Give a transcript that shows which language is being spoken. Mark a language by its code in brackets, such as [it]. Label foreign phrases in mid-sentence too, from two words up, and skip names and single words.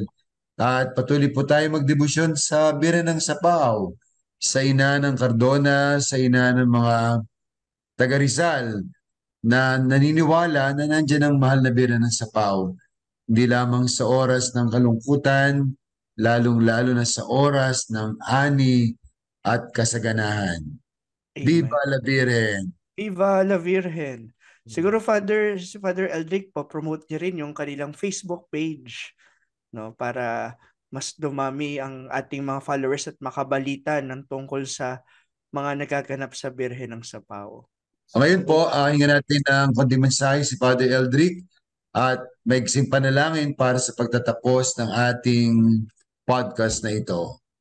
[tl] At patuloy po tayo magdebosyon sa Birhen ng Sapaw, sa ina ng Cardona, sa ina ng mga taga Rizal, na naniniwala na nandiyan ang Mahal na Birhen ng Sapaw. Hindi lamang sa oras ng kalungkutan, lalong-lalo na sa oras ng ani at kasaganahan. [es] Viva Amen. la Virgen! Viva la Virgen. [tl] Siguro si Father Eldrick, pa-promote niya rin yung kanilang Facebook page, no, para mas dumami ang ating mga followers at makabalita ng tungkol sa mga nagaganap sa Birhen ng Sapaw. Ngayon po, hingan natin ng konting mensahe si Father Eldrick at maigsing panalangin para sa pagtatapos ng ating podcast na ito.